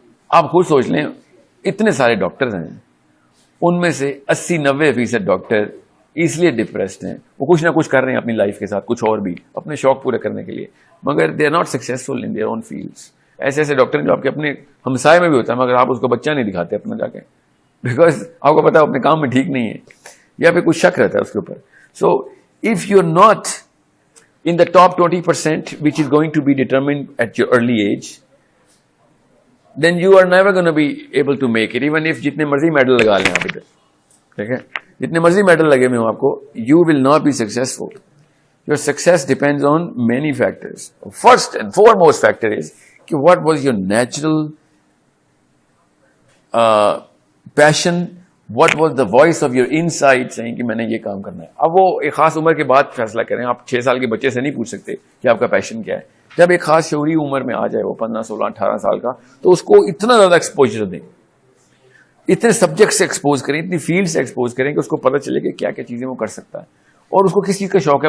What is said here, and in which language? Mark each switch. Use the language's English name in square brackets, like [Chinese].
[Urdu] آپ خود سوچ لیں, اتنے سارے ڈاکٹرز ہیں, ان میں سے 80-90% ڈاکٹر اس لیے ڈپریسڈ ہیں, وہ کچھ نہ کچھ کر رہے ہیں اپنی لائف کے ساتھ, کچھ اور بھی اپنے شوق پورے کرنے کے لیے, مگر [English] They are not successful in their own fields. [Urdu] ایسے ڈاکٹر ہیں جو آپ کے اپنے ہمسائے میں بھی ہوتا ہے, مگر آپ اس کو بچہ نہیں دکھاتے اپنا جا کے, بیکاز آپ کو پتا ہے اپنے کام میں ٹھیک نہیں ہے, یا پھر کچھ شک رہتا ہے اس کے اوپر. [English] so if you are not in the top 20% which is going to be determined at your early age, then you are never going to be able to make it, even if [Urdu] جتنے مرضی medal لگا لیں آپ ادھر, ٹھیک ہے, جتنے مرضی میڈل لگے میں ہوں آپ کو, [English] you will not be successful. Your success depends on many factors. First and foremost factor is کہ what was your natural passion, what was the voice of your inside saying [Urdu] کہ میں نے یہ کام کرنا ہے. اب وہ ایک خاص عمر کے بعد فیصلہ کریں. آپ 6 سال کے بچے سے نہیں پوچھ سکتے کہ آپ کا پیشن کیا ہے. جب ایک خاص شعوری عمر میں آ جائے, وہ 15, 16, 18 سال کا, تو اس کو اتنا زیادہ ایکسپوجر دیں, اتنے سبجیکٹ سے ایکسپوز کریں, اتنی فیلڈ سے ایکسپوز کریں کہ اس کو پتہ چلے کہ کیا کیا چیزیں وہ کر سکتا ہے, اور اس کو کس چیز کا شوق ہے.